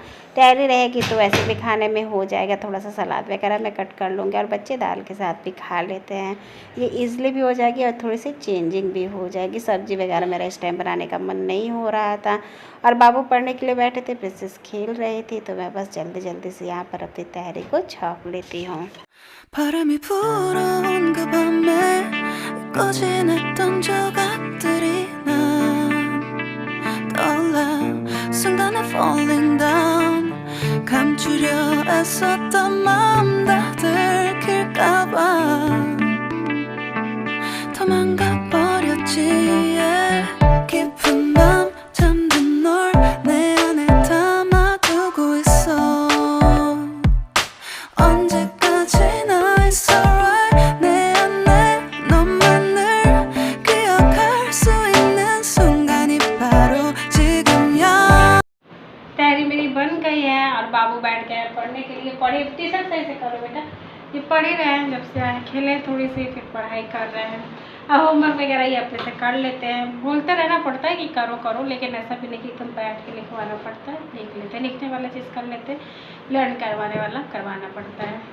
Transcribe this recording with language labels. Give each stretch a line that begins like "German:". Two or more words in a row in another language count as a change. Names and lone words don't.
Hindi: तहरी रहेगी तो वैसे भी खाने में हो जाएगा, थोड़ा सा सलाद वगैरह मैं कट कर लूँगी और बच्चे दाल के साथ भी खा लेते हैं। ये ईज़िली भी हो जाएगी और थोड़ी सी चेंजिंग भी हो जाएगी। सब्ज़ी वगैरह मेरा इस टाइम बनाने का मन नहीं हो रहा था और बाबू पढ़ने के लिए बैठे थे, प्रिंसेस खेल रही थी। तो मैं बस जल्दी जल्दी से यहाँ पर अपनी तहरी को छौंक लेती हूँ।
Korean: 바람이 불어온 그 밤에 꺼진 했던 조각들이 난 떠올라 순간에
English: falling down
Korean: 감추려 애썼던 마음 다 들킬까봐 도망가 버렸지 깊은 밤 잠든 널 내 안에 담아두고 있어 언제까지나
English: it's alright
Korean: 내 안에 너만을 기억할 수 있는 순간이 바로 지금이야।
Hindi: तहरी मेरी बन गई है और बाबू बैठ गया है पढ़ने के लिए। पढ़े टी शर्ट सही से करो बेटा, ये पढ़ ही रहे हैं, जब से आए खेले थोड़ी सी फिर पढ़ाई कर रहे हैं। अब होमवर्क वगैरह ये अपने से कर लेते हैं, बोलते रहना पड़ता है कि करो करो, लेकिन ऐसा भी नहीं कि तुम बैठ के लिखवाना पड़ता है, लिख लेते हैं, लिखने वाला चीज़ कर लेते हैं, लर्न करवाने वाला करवाना पड़ता है।